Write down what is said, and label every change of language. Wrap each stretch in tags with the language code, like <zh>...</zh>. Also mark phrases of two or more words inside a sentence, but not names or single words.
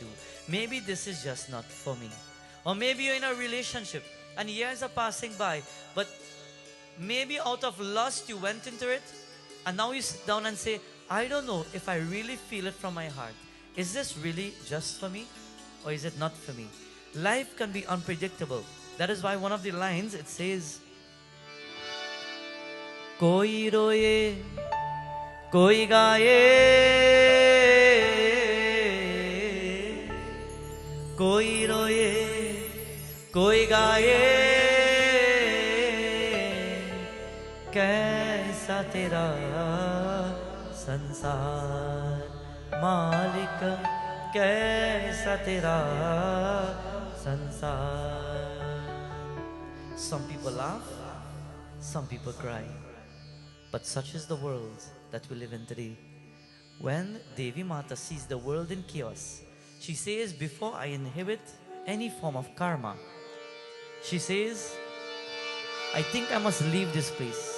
<en>Maybe this is just not for me. Or maybe you're in a relationship and years are passing by, but maybe out of lust you went into it, and now you sit down and say, I don't know if I really feel it from my heart. Is this really just for me? Or is it not for me? Life can be unpredictable. That is why one of the lines, it says,</en> <hi>कोई रोए, कोई गाए, कोई रोए, कोई गाए, कैसा तेरा संसार, मालिक, कैसा तेरा संसार.</hi> <en>Some people laugh, some people cry. But such is the world that we live in today. When Devi Mata sees the world in chaos, she says, before I inhibit any form of karma, she says, I think I must leave this place.</en>